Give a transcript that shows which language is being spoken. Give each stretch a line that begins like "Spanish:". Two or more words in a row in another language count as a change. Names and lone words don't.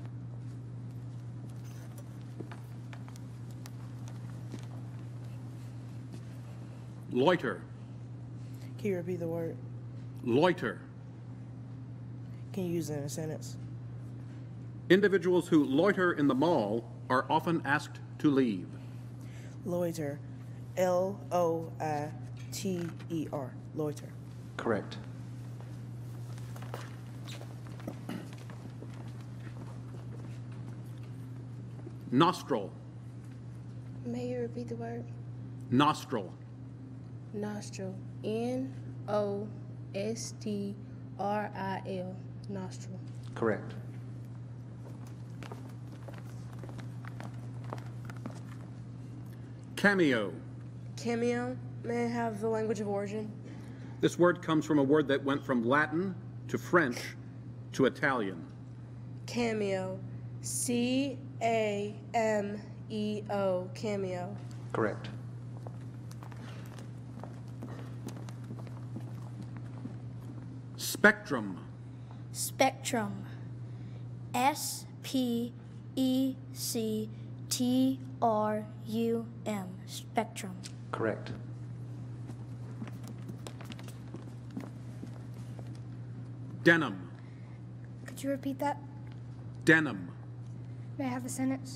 English: Loiter. Can you repeat the word? Loiter. Can you use it in a sentence? Individuals who loiter in the mall are often asked to leave. Loiter. L-O-I-T-E-R. Loiter. Correct. Nostril. May you repeat the word? Nostril. Nostril. N-O-S-T-R-I-L. Nostril. Correct. Cameo. Cameo. May I have the language of origin? This word comes from a word that went from Latin to French to Italian. Cameo. C-A-M-E-O. Cameo. Correct. Spectrum. Spectrum. S-P-E-C-T-R-U-M. Spectrum. Correct. Denim. Could you repeat that? Denim. May I have a sentence?